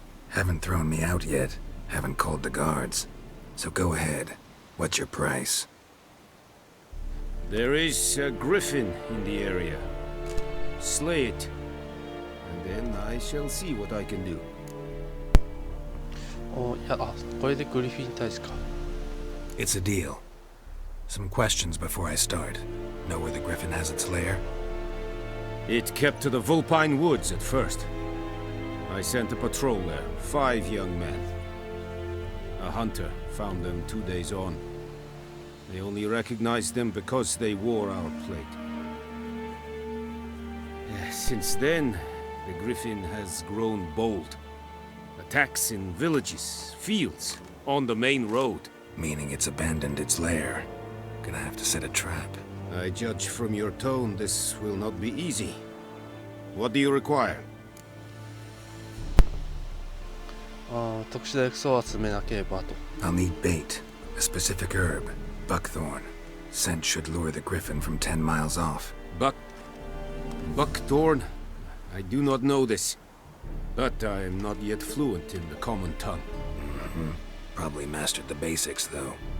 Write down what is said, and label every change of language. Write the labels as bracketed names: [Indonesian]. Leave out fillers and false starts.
[English] Haven't thrown me out yet. Haven't called the guards. So go ahead. What's your price? There is a griffin in the area. Slay it. And then I shall see what I can do. [Japanese] お、いや、あ、これでグリフィン大使か。 [English] It's a deal. Some questions before I start. Know where the griffin has its lair? It kept to the Vulpine Woods at first. I sent a patrol there, 5 young men. A hunter found them 2 days on. They only recognized them because they wore our plate. Since then, the griffin has grown bold. Attacks in villages, fields, on the main road. Meaning it's abandoned its lair. Gonna have to set a trap. I judge from your tone this will not be easy. What do you require? [Japanese] 特殊な薬草を集めなければと。 [English] I'll need bait, a specific herb, buckthorn. Scent should lure the griffin from 10 miles off. Buckthorn? I do not know this. But I am not yet fluent in the common tongue. Probably mastered the basics, though.